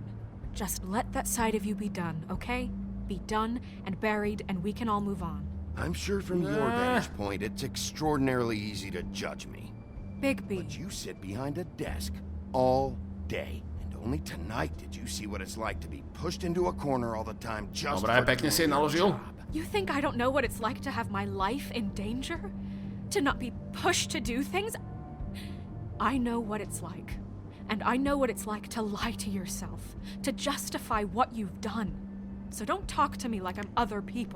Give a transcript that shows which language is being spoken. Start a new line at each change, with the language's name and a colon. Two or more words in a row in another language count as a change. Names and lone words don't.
English: Just let that side of you be done, okay? Be done and buried, and we can all move on. I'm sure from your vantage point, it's extraordinarily easy to judge me. Bigby. But you sit behind a desk all day. And only tonight did you see what it's like to be pushed into a corner all the time just
Slovak: Dobre,
English: for
Slovak: pekne si jej
English: doing your
Slovak: naložil.
English: job. You think I don't know what it's like to have my life in danger? To not be pushed to do things? I know what it's like. And I know what it's like to lie to yourself, to justify what you've done. So don't talk to me like I'm other people.